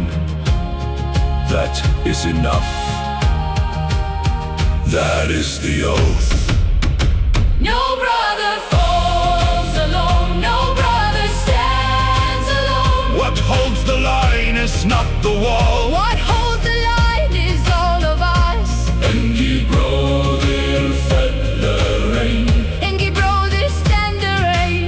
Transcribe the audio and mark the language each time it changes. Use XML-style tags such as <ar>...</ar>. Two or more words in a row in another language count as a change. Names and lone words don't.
<en>That is enough. That is the oath. No brother falls alone, no brother stands alone. What holds the line is not the wall. What holds the line is all of us.</en> <non>Engi bróðir fellr einn. Engi bróðir stendur einn.</non>